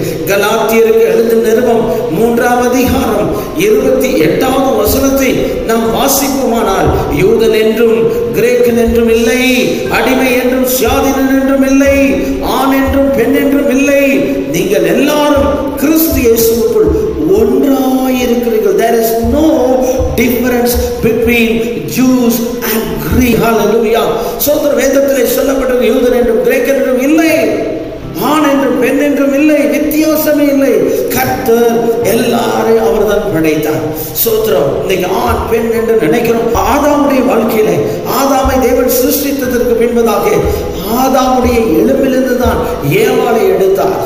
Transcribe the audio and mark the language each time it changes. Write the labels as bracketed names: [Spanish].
[Tamil] கலாத்தியருக்கு எழுதின நிருபம் 3ஆம் அதிகாரம் 28வது வசனத்தை நாம் வாசிப்போமானால், யூதன் என்றும் கிரேக்கன் என்றும் இல்லை, அடிமை என்றும் சுயாதீனன் என்றும் இல்லை, ஆண் என்றும் பெண் என்றும் இல்லை, நீங்கள் எல்லாரும் கிறிஸ்து இயேசுவுக்குள் ஒன்றாயிருக்கிறீர்கள். [English] There is no difference between Jews and Greek. Hallelujah. [Tamil] சோதர வேதத்திலே சொல்லப்பட்டது யூதன் என்றும் கிரேக்கன் என்றும் இல்லை, ஆண் என்றும் பெண் என்றும் இல்லை, வித்தியாசமே இல்லை. கர்த்தர் எல்லாரையும் அவர் தான் படைத்தார். சோத்திரம், இன்னைக்கு ஆண் பெண் என்று நினைக்கிறோம். ஆதாமுடைய வாழ்க்கையில ஆதாமை தேவன் சிருஷ்டித்ததற்கு பின்பதாக ஆதாமுடைய எலும்பிலிருந்து தான் ஏவாளை எடுத்தார்.